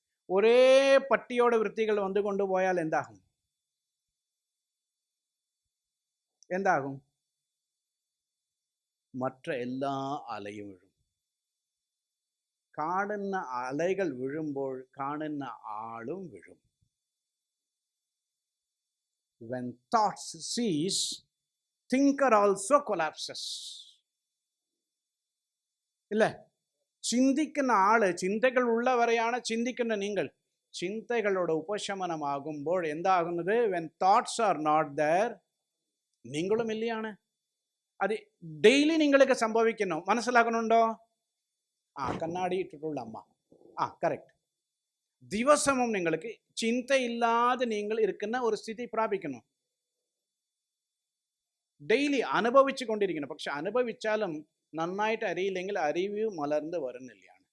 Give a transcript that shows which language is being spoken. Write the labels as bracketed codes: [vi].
[ml] ഒരേ പട്ടിയോടെ വൃത്തികൾ വന്നുകൊണ്ടുപോയാൽ എന്താകും? മറ്റ എല്ലാ അലയും വീഴും. കാണുന്ന അലകൾ വീഴുമ്പോൾ കാണുന്ന ആളും വീഴും. [en] When thoughts cease, thinker also collapses. [ml] ഇല്ലേ? ചിന്തിക്കുന്ന ആള്, ചിന്തകൾ ഉള്ളവരെയാണ് ചിന്തിക്കുന്ന നിങ്ങൾ. ചിന്തകളുടെ ഉപശമനമാകുമ്പോൾ എന്താകുന്നത്? [en] When thoughts are not there, [ml] നിങ്ങളും ഇല്ലയാണ്. അത് ഡെയിലി നിങ്ങൾക്ക് സംഭവിക്കുന്നു. മനസ്സിലാക്കണുണ്ടോ? കണ്ണാടി ഇട്ടിട്ടുള്ള അമ്മ. കറക്റ്റ്. ദിവസവും നിങ്ങൾക്ക് ചിന്തയില്ലാതെ നിങ്ങൾ ഇരിക്കുന്ന ഒരു സ്ഥിതി പ്രാപിക്കുന്നു. ഡെയിലി അനുഭവിച്ചു കൊണ്ടിരിക്കുന്നു. പക്ഷെ അനുഭവിച്ചാലും നന്നായിട്ട് അറിയില്ലെങ്കിൽ അറിവ് മലർന്ന് വരുന്നില്ല.